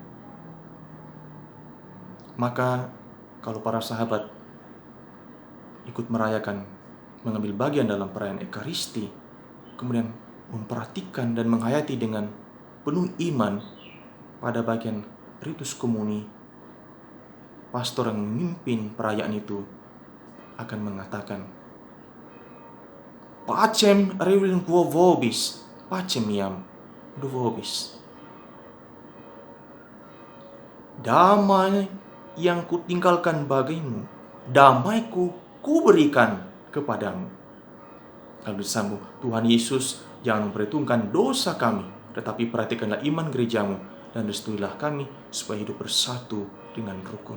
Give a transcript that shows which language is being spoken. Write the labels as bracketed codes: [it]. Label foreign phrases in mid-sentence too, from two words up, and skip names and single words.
[id] Maka kalau para sahabat ikut merayakan, mengambil bagian dalam perayaan Ekaristi, kemudian memperhatikan dan menghayati dengan penuh iman pada bagian ritus komuni, pastor yang memimpin perayaan itu akan mengatakan, [la] Pacem rewin vobis, pacem iam vobis. [id] Damai yang kutinggalkan bagimu, damaiku kuberikan kepadamu. Lalu disambung, Tuhan Yesus, jangan memperhitungkan dosa kami, tetapi perhatikanlah iman gerejamu, dan restuilah kami supaya hidup bersatu dengan rukun.